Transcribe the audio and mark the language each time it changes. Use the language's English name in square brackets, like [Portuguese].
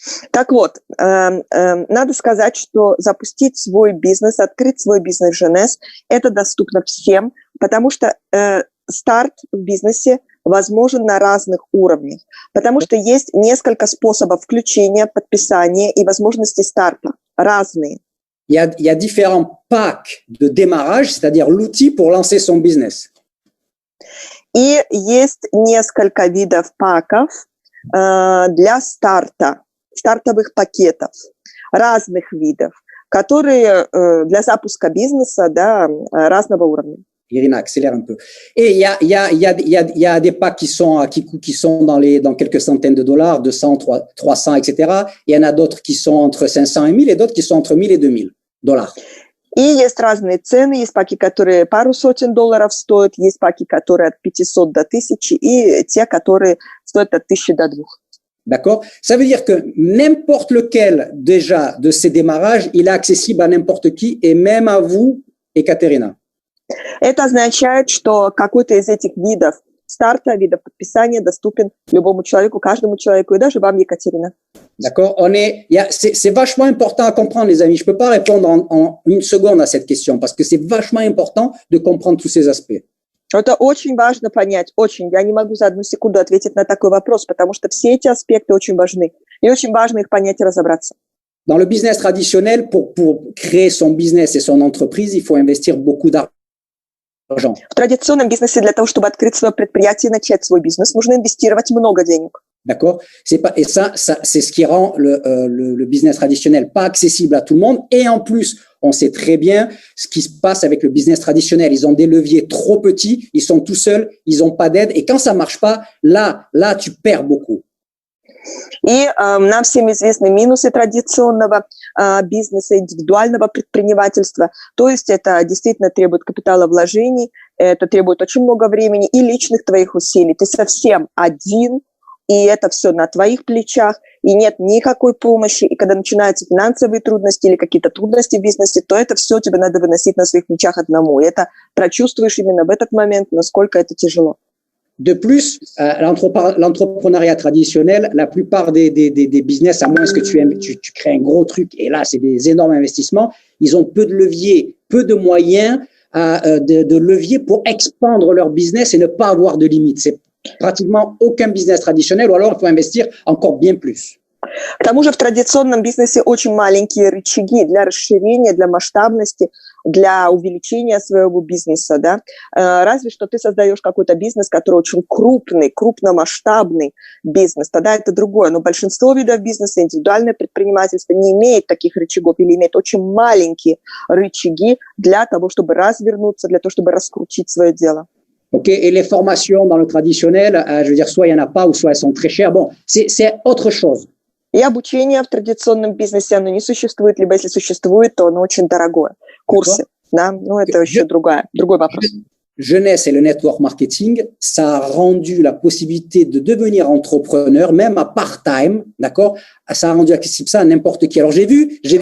[Russian] Так вот, надо сказать, что запустить свой бизнес, открыть свой бизнес Женес, это доступно всем, потому что старт в бизнесе возможен на разных уровнях, потому что есть несколько способов включения, подписания и возможностей старта, разные. [French] Il y a différents packs de démarrage, c'est-à-dire l'outil pour lancer son business. [Russian] И есть несколько видов паков для старта, стартовых пакетов, разных видов, которые для запуска бизнеса, да, разного уровня. [French] Irina, accélère un peu. Et il y a des packs qui sont dans quelques centaines de dollars, 200, 300, etc. Il y en a d'autres qui sont entre 500 et 1000 et d'autres qui sont entre 1000 et 2000 dollars. [Russian] И есть разные цены, есть паки, которые пару сотен долларов стоят, есть паки, которые от 500 до 1000, и те, которые стоят от 1000 до 2. [French] D'accord? Ça veut dire que n'importe lequel, déjà, de ces démarrages, il est accessible à n'importe qui, et même à vous, Ekaterina. [Russian] Это означает, что какой-то из этих видов старта, видов подписания доступен любому человеку, каждому человеку, и даже вам, Екатерина. [French] D'accord? C'est vachement important à comprendre, les amis. Je peux pas répondre en une seconde à cette question, parce que c'est vachement important de comprendre tous ces aspects. [Russian] Это очень важно понять, очень. Я не могу за одну секунду ответить на такой вопрос, потому что все эти аспекты очень важны. И очень важно их понять и разобраться. [French] Dans le business traditionnel, pour créer son business et son entreprise, il faut investir beaucoup d'argent. [Russian] В традиционном бизнесе для того, чтобы открыть свое предприятие и начать свой бизнес, нужно инвестировать много денег. [French] D'accord? Et ça, c'est ce qui rend le business traditionnel pas accessible à tout le monde. Et en plus, on sait très bien ce qui se passe avec le business traditionnel. Ils ont des leviers trop petits, ils sont tout seuls, ils n'ont pas d'aide. Et quand ça marche pas, là, tu perds beaucoup. [Russian] И нам всем известны минусы традиционного бизнеса, индивидуального предпринимательства. То есть это действительно требует капиталовложений, это требует очень много времени и личных твоих усилий. Ты совсем один, и это все на твоих плечах, и нет никакой помощи. И когда начинаются финансовые трудности или какие-то трудности в бизнесе, то это все тебе надо выносить на своих плечах одному. И это прочувствуешь именно в этот момент, насколько это тяжело. [French] De plus, l'entrepreneuriat traditionnel, la plupart des business, à moins que tu crées un gros truc, et là, c'est des énormes investissements, ils ont peu de leviers, peu de moyens de levier pour expandre leur business et ne pas avoir de limites. C'est pratiquement aucun business traditionnel, ou alors il faut investir encore bien plus. [Russian] К тому же в традиционном бизнесе очень маленькие рычаги для расширения, для масштабности, для увеличения своего бизнеса, да. Разве что ты создаешь какой-то бизнес, который очень крупный, крупномасштабный бизнес, тогда это другое. Но большинство видов бизнеса, индивидуальное предпринимательство не имеет таких рычагов или имеет очень маленькие рычаги для того, чтобы развернуться, для того, чтобы раскрутить свое дело. [French] Ok, et les formations dans le traditionnel, je veux dire, soit il n'y en a pas, ou soit elles sont très chères. Bon, c'est autre chose. [Russian] И обучение в традиционном бизнесе, оно не существует, либо если существует, то оно очень дорогое. Курсы, да, ну это еще другой вопрос. [French] Jeunesse et le network marketing, ça a rendu la possibilité de devenir entrepreneur, même à part-time, d'accord? Ça a rendu accessible ça à n'importe qui. Alors j'ai vu.